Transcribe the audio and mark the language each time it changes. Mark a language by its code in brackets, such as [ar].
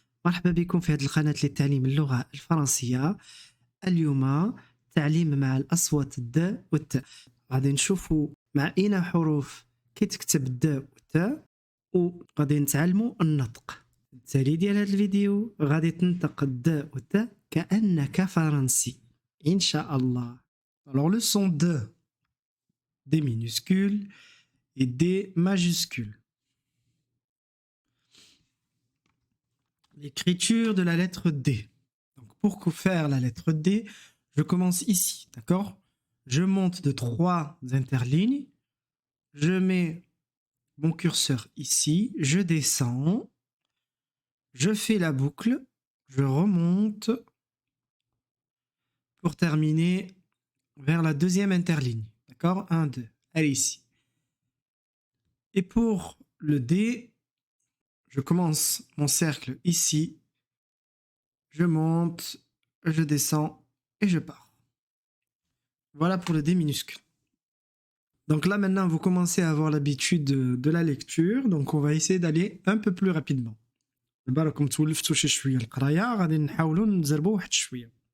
[ar] مرحبا بكم في هذه القناة لتعليم اللغة الفرنسية. اليوم تعليم مع الأصوات الد والت. غادي نشوفوا مع أين حروف كي تكتب الد والت وغادي نتعلموا النطق. التالي ديال هذا الفيديو غادي تنطق الد والت كأنك فرنسي إن شاء الله. [fr] Alors le son de, des minuscules et des majuscules. L'écriture de la lettre D. Donc pour faire la lettre D, je commence ici, d'accord? Je monte de 3 interlignes, je mets mon curseur ici, je descends, je fais la boucle, je remonte pour terminer vers la deuxième interligne, d'accord? 1, 2, allez ici. Et pour le D, je commence mon cercle ici, je monte, je descends et je pars. Voilà pour le D minuscule. Donc là maintenant vous commencez à avoir l'habitude de la lecture, donc on va essayer d'aller un peu plus rapidement. [ar] بالكم تولفتوا شي شويه القرايه غادي نحاولوا نزربوا واحد شويه.